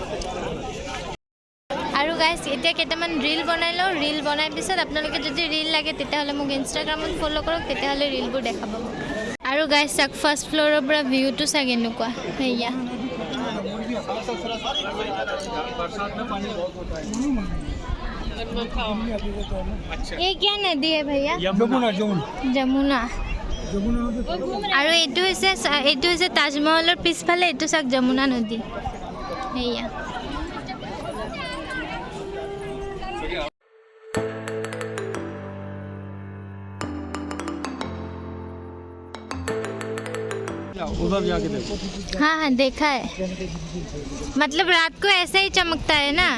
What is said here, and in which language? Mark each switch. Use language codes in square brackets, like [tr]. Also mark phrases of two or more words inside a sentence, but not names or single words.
[as] আৰু গাইজ এতিয়া কেইটামান ৰীল বনাই লওঁ ৰীল বনাই পিছত আপোনালোকে যদি ৰীল লাগে তেতিয়াহ'লে মোক ইনষ্টাগ্ৰামত ফ'ল' কৰক তেতিয়াহ'লে ৰীলবোৰ দেখাব আৰু গাইজ চাওক [en] first floor [as] পৰা ভিউটো চাওক এনেকুৱা সেয়া [hi] ये क्या नदी है भैया [as] যমুনা আৰু এইটো হৈছে তাজমহলৰ পিছফালে এইটো চাওক যমুনা নদী সেয়া [hi] उधर जाके देखो हाँ हाँ देखा है मतलब रात को ऐसा ही चमकता है ना